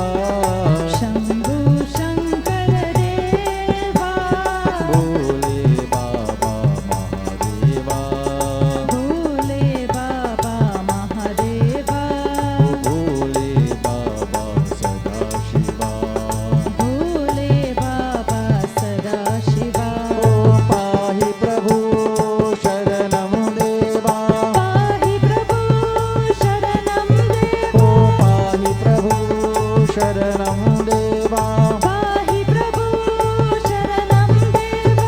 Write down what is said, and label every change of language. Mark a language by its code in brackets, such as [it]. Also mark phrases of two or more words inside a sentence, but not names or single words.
[hi] शंभो शंकर देवा, भोले बाबा महादेवा, भोले बाबा महादेवा, भोले बाबा सदाशिवा, भोले बाबा सदाशिवा, [sa] पाहि प्रभु शरणं देवा, पाहि प्रभु शरणं देवा, ओ पाहि प्रभु शरणं देवा, पाहि प्रभु शरणं देवा,